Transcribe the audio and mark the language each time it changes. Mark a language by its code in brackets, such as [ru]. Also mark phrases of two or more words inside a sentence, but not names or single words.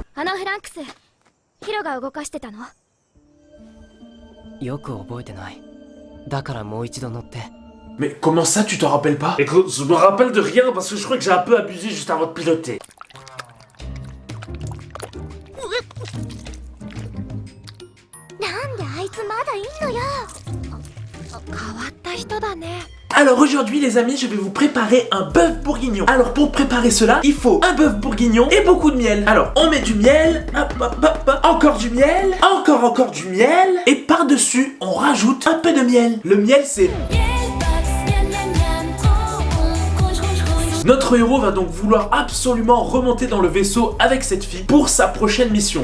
[ja] フランクス、ヒロが動かしてたの？よく覚えてないだからもう一度乗って [fr] Mais comment ça, tu t'en rappelles pas? Écoute, je me rappelle de rien parce que je crois que j'ai un peu abusé juste avant de piloter. [ja] なんであいつまだいんのよ。変わった人だね。 [fr] Alors aujourd'hui les amis, je vais vous préparer un bœuf bourguignon. Alors pour préparer cela, il faut un bœuf bourguignon et beaucoup de miel. Alors on met du miel, hop, hop, hop, hop, encore du miel, encore du miel, et par-dessus on rajoute un peu de miel. Le miel c'est... Notre héros va donc vouloir absolument remonter dans le vaisseau avec cette fille pour sa prochaine mission.